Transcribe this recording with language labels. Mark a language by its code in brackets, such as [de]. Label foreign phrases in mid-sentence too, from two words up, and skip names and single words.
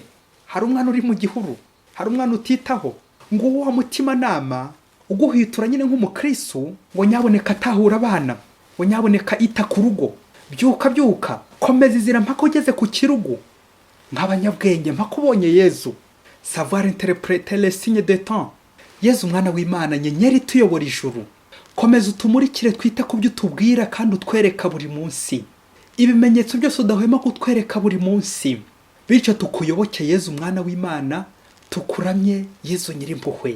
[rw] Hari umwana uri mu gihuru, hari umwana utitaho, ngo uwo mutima nama uguhitura nyine nk'umukristo, ngo nyaboneka atahura abana, ngo nyaboneka ita ku rugo. Byuka komeza izira mpaka ugeze ku kirugu. Nk'abanyabwenge mpaka ubonye Yezu. [fr] Savoir interpréter les signes des temps. [rw] Yezu umwana w'Imana, nyenyeri tuyobora ijuru. Komeza utumurikire, twite ku byo utubwira kandi utwereka buri munsi. Ibimenyetso byose udahwema kutwereka buri munsi. Bityo tukuyoboke Yezu umwana w'Imana, tukuramye Yezu nyirimpuhwe.